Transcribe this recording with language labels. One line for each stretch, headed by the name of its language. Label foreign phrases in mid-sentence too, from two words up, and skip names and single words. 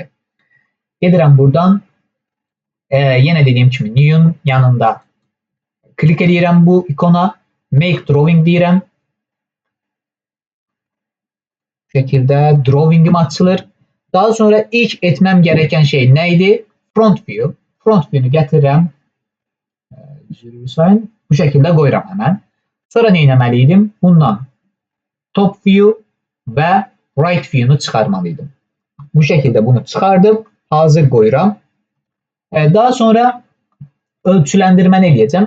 Azerbaijani: Gedirəm buradan. Yenə dediyim kimi New'un yanında klik edirəm bu ikona.
English: Make Drawing
Azerbaijani: deyirəm. Bu şəkildə drawingim açılır. Daha sonra ilk etməm gerəkən şey nə idi?
English: Front view. Front view'nu gətirirəm.
Azerbaijani: Bu şəkildə qoyuram həmən. Sonra nə etməliydim? Bundan
English: top view
Azerbaijani: və
English: right view'nu
Azerbaijani: çıxarmalıydım. Bu şəkildə bunu çıxardım. Hazır qoyuram. Daha sonra ölçüləndirməni eləyəcəm.